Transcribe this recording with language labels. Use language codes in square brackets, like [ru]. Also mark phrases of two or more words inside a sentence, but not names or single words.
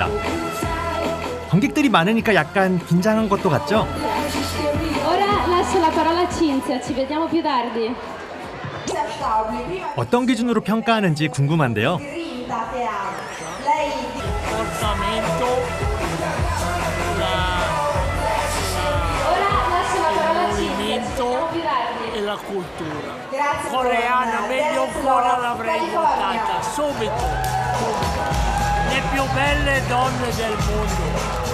[ko] 관객들이 많으니까 약간 긴장한 것도 같죠? [it] Ora lascio la parola a Cinzia, ci vediamo più tardi. [ko] 어떤 기준으로 평가하는지 궁금한데요. [it] E la cultura coreana meglio ancora l'avrei votata subito, le più belle donne del mondo.